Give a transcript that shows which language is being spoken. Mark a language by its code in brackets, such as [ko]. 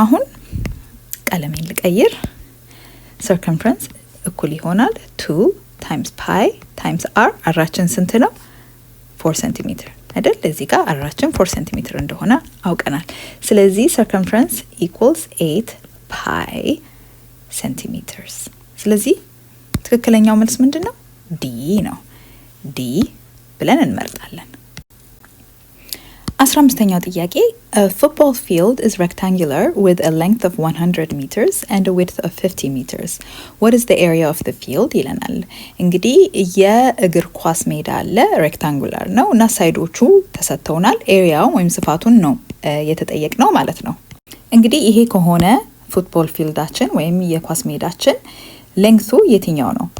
[am] አሁን ቀለሜን ልቀይር። circumference እኩል ይሆናል [en] 2 times pi times r [am] አራችን ስንት ነው? 4 ሴንቲሜትር አይደል? እዚህ ጋር አራችን 4 ሴንቲሜትር እንደሆነ አውቀናል። ስለዚህ [en] circumference equals 8 pi centimeters። [am] ስለዚህ ትክክለኛው መልስ ምንድነው? ዲ ነው። ዲ ብለን እንመርጣለን። 15ኛው ጥያቄ [en] a football field is rectangular with a length of 100 meters and a width of 50 meters. What is the area of the field? [am] ይለናል። እንግዲህ የእግር ኳስ ሜዳ አለ፣ ሬክታንጉላር ነው እና ሳይዶቹ ተሰጥተውናል። ኤሪያው ወይም ስፋቱን ነው የተጠየቅነው ማለት ነው። እንግዲህ ይሄ ከሆነ ፉትቦል ፊልዳችን ወይም የኳስ ሜዳችን ሌንግቱ የትኛው ነው?